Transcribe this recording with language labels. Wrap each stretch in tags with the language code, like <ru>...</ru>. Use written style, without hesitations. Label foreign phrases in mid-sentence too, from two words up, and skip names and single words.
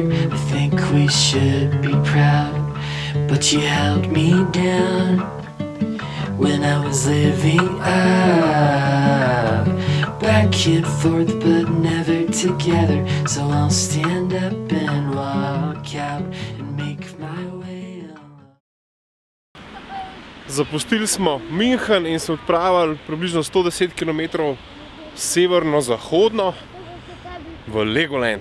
<en>I think we should be proud, but you held me down when I was living up, back and forth but never together. So I'll stand up and walk out and make my way alone.</en> <sl>Zapustili smo München in se odpravili približno 110 km severno-zahodno v Legoland.</sl>